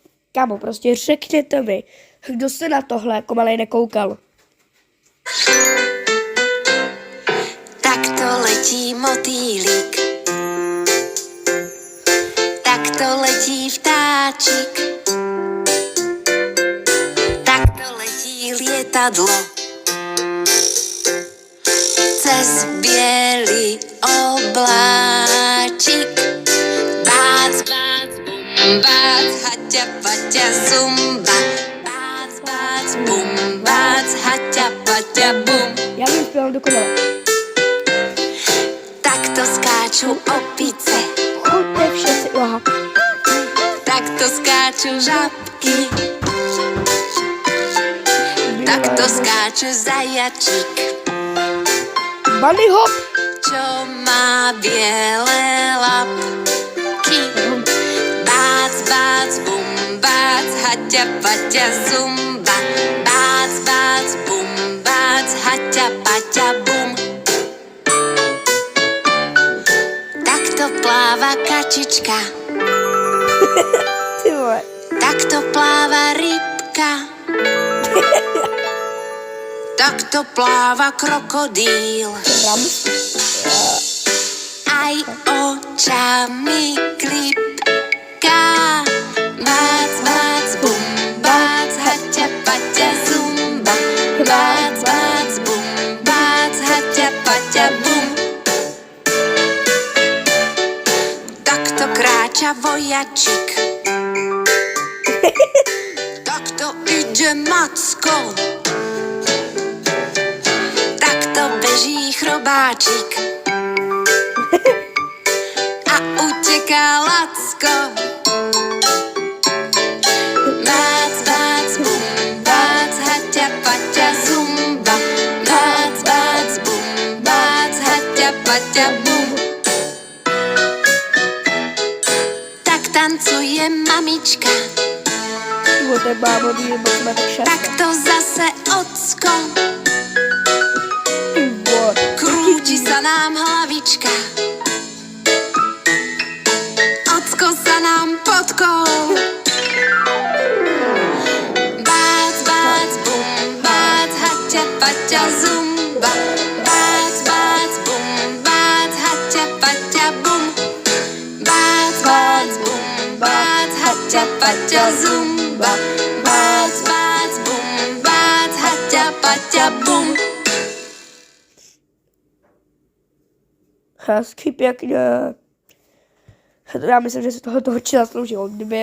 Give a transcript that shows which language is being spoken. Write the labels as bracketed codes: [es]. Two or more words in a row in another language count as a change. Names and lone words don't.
[cs] Kámo, prostě řekněte mi, kdo se na tohle jako malej nekoukal. [sk] Tak to letí motýlík, tak to letí vtáčik, tak to letí lietadlo cez bielý obláčik. Bác, bác, bum, bác, haťa, paťa, zumba. Bác, bác, bum, bác, haťa, paťa, bum. [cs] Já bych zpěval dokonale. [sk] Takto skáču opice, Choďte všetci, aha. takto skáču žabky, takto skáče zajačík, [en] Bunny hop. [sk] čo má biele labky. Bác, bác, bum, bác, haťa, paťa, zumba. Bác, bác, bum, bác, haťa, paťa, bum. Takto pláva kačička, [cs] Ty vole. [sk] takto pláva rybka, takto pláva krokodíl. Rams. Aj očami klipka. Bác, bác, bum, bác, haťa, paťa, zumba. Bác, bác, bum, bác, haťa, paťa, bum. Takto kráča vojačik, takto ide Macko, takto beží chrobáčik a uteká Lacko. Bác, bác, bum, bác, haťa, paťa, zumba. Bác, bác, bum, bác, haťa, paťa, bum. Tak tancuje mamička, [cs] Ty vole, to je bábový, nebo jsme tak šatka. [sk] takto zase ocko. [cs] Ty vole. [sk] Krúti sa nám hlavička, ocko sa nám podkol. Bác, bác, bum, bác, haťa, paťa, zumba. Bác, bác, bum, bác, haťa, paťa, bum. Bác, bác, bum, bác, haťa, paťa, zumba. Bác, bác, bum, bác, haťa, paťa, bum. [cs] Hezky pěkně. Já myslím, že se toho určitě zasloužilo. Kdyby